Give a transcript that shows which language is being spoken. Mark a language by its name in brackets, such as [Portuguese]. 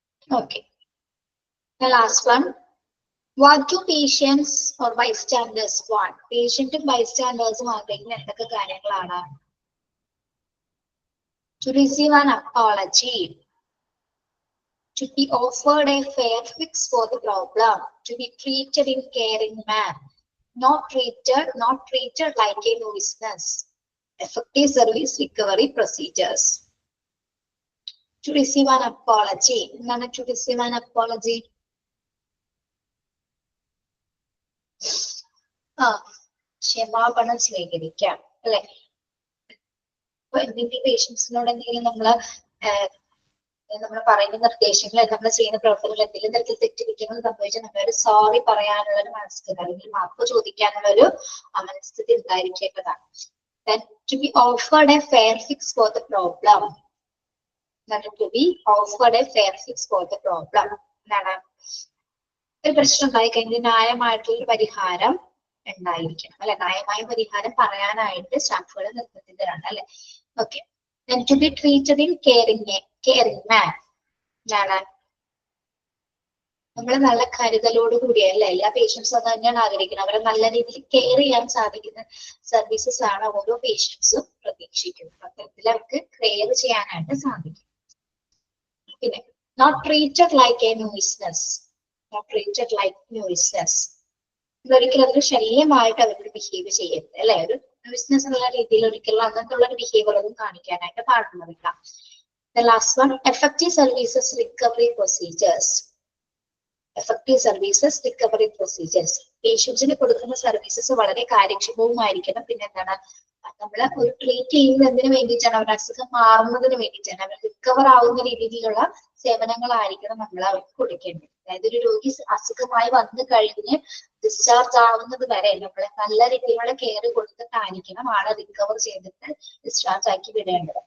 [English] Okay. The last one. What do patients or bystanders want? Patient and bystanders [Malayalam] ആഗ്രഹിക്കുന്ന എന്തൊക്കെ കാര്യങ്ങളാണ്? [English] To receive an apology, to be offered a fair fix for the problem, to be treated in caring manner, not treated like a nuisance, effective service recovery procedures. To receive an apology. [Malayalam] എന്താണ് [English] to receive an apology? [Malayalam] ക്ഷമാപണം സ്വീകരിക്കാം അല്ലെ. അപ്പൊ എന്തെങ്കിലും പേഷ്യൻസിനോട് എന്തെങ്കിലും നമ്മൾ പറയുന്ന നിർദ്ദേശങ്ങൾ, നമ്മൾ ചെയ്യുന്ന പ്രവർത്തനങ്ങൾ എന്തെങ്കിലും തരത്തിൽ തെറ്റിരിക്കുന്നത് സംഭവിച്ചാൽ നമ്മളൊരു സോറി പറയാനുള്ള ഒരു മനസ്ഥിതി അല്ലെങ്കിൽ മാപ്പ് ചോദിക്കാനുള്ള ഒരു മനസ്ഥിതി ഉണ്ടായിരിക്കേണ്ടതാണ്. [English] Then to be offered a fair fix for the problem. To be offered a fair fix for the problem. [Malayalam] എന്താണ്, ഒരു പ്രശ്നം ഉണ്ടായി കഴിഞ്ഞാൽ ന്യായമായിട്ടുള്ള ഒരു പരിഹാരം ഉണ്ടായിരിക്കണം അല്ലെ. ന്യായമായ പരിഹാരം പറയാനായിട്ട് സ്റ്റാഫുകൾ നിർബന്ധിതരാണ് അല്ലെ. Okay. [English] Then to be treated in caring man. [Malayalam] എന്താണ്, നമ്മൾ നല്ല കരുതലോട് കൂടിയ അല്ലെ, എല്ലാ പേഷ്യൻസും അത് തന്നെയാണ് ആഗ്രഹിക്കുന്നത്. അവരെ നല്ല രീതിയിൽ കെയർ ചെയ്യാൻ സാധിക്കുന്ന സർവീസസ് ആണ് ഓരോ പേഷ്യൻസും പ്രതീക്ഷിക്കുന്നത്. അത്തരത്തിൽ അവർക്ക് കെയർ ചെയ്യാനായിട്ട് സാധിക്കും. പിന്നെ [English] Not treated like a nuisance. Not treated like nuisance. [Malayalam] ഒരിക്കലും അതൊരു ശല്യമായിട്ട് അവരോട് ബിഹേവ് ചെയ്യരുത് അല്ലെ. ഒരു ബിസിനസ് എന്നുള്ള രീതിയിൽ ഒരിക്കലും അങ്ങനത്തെ ഉള്ള ഒരു ബിഹേവിയർ ഒന്നും കാണിക്കാനായിട്ട് പാടുള്ളതില്ല. [English] The last one, effective services recovery procedures. Effective services recovery procedures. [Malayalam] പേഷ്യൻസിന് കൊടുക്കുന്ന സർവീസസ് വളരെ കാര്യക്ഷമവുമായിരിക്കണം. പിന്നെ എന്താണ്, നമ്മള് ഒരു ട്രീറ്റ് ചെയ്യുന്നത് എന്തിനു വേണ്ടിയിട്ടാണ്, അവരുടെ അസുഖം മാറുന്നതിന് വേണ്ടിയിട്ടാണ്, അവർ റിക്കവർ ആവുന്ന രീതിയിലുള്ള സേവനങ്ങളായിരിക്കണം നമ്മൾ അവർക്ക് കൊടുക്കേണ്ടത്. അതായത് ഒരു രോഗി അസുഖമായി വന്നു കഴിഞ്ഞ് ഡിസ്ചാർജ് ആവുന്നത് വരെ നമ്മൾ നല്ല രീതിയിലുള്ള കെയർ കൊടുത്തിട്ടായിരിക്കണം ആളെ റിക്കവർ ചെയ്തിട്ട് ഡിസ്ചാർജ് ആക്കി വിടേണ്ടത്.